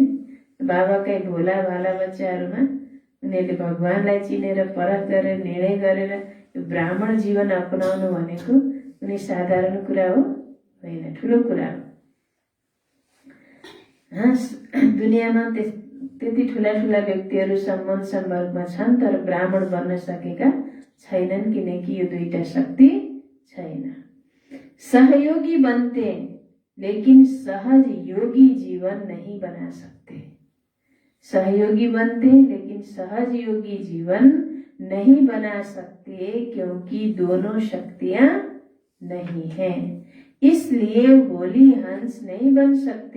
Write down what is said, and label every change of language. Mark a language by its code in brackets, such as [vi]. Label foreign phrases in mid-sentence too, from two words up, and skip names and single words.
[ne] बाबाकै भोला भाला बच्चाहरूमा उनीहरूले भगवानलाई चिनेर परख गरेर निर्णय गरेर यो ब्राह्मण जीवन अपनाउनु भनेको कुनै साधारण कुरा हो होइन, ठुलो कुरा हो। दुनियाँमा त्यति ठुला ठुला व्यक्तिहरू सम्बन्ध सम्पर्कमा छन्, तर ब्राह्मण बन्न सकेका छैनन्, किनकि यो दुईटा शक्ति छैन। [hi] सहयोगी बनते लेकिन सहज योगी जीवन नहीं बना सकते। सहयोगी बनते लेकिन सहज योगी जीवन नहीं बना सकते, क्योंकि दोनों शक्तियां नहीं हैं। इसलिए होली हंस नहीं बन सकते।